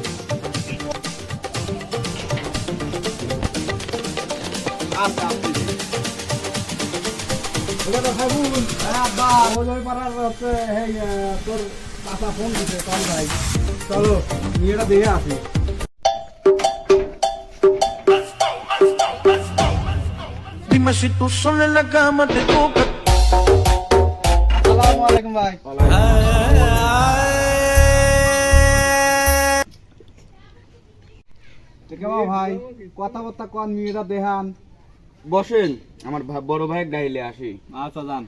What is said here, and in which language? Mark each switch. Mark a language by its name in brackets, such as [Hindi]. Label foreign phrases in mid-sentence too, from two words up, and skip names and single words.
[Bangla] চলো মেয়েটা দেখে আসি। [Spanish] Dime si tú sola en la cama te toca. [Arabic] السلام عليكم [Bangla] ভাই। ভাই কথাবার্তা কন, মেয়েরা দেহান। বসেন, আমার বড় ভাই গাইলে আসি। আচ্ছা যান।